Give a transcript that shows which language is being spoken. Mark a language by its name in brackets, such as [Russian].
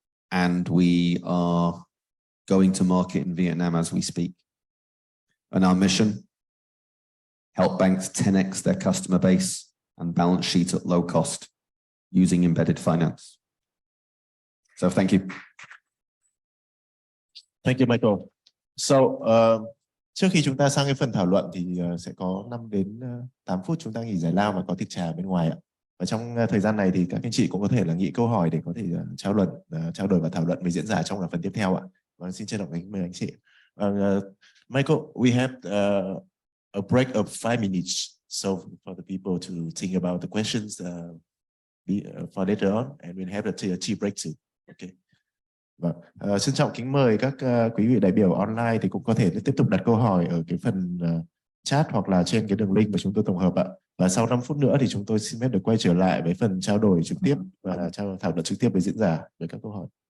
[English] And we are going to market in Vietnam as we speak. And our mission, help banks 10x their customer base and balance sheet at low cost using embedded finance. So thank you. Thank you, Michael. [Vietnamese] So, trước khi chúng ta sang cái phần thảo luận thì sẽ có 5 đến 8 phút chúng ta nghỉ giải lao và có tiệc trà bên ngoài ạ. Và trong thời gian này thì các anh chị cũng có thể là nghĩ câu hỏi để có thể trao đổi và thảo luận với diễn giả trong phần tiếp theo ạ. Và xin trân trọng kính mời anh chị. [English] Michael, we have a break of 5 minutes, so for the people to think about the questions for later on, and we'll have a tea break too. Okay. Vâng. [Vietnamese] Xin trọng kính mời các quý vị đại biểu online thì cũng có thể tiếp tục đặt câu hỏi ở cái phần chat hoặc là trên cái đường link mà chúng tôi tổng hợp ạ. Và sau 5 phút nữa thì chúng tôi xin phép được quay trở lại với phần trao đổi trực tiếp và thảo luận trực tiếp với diễn giả với các câu hỏi.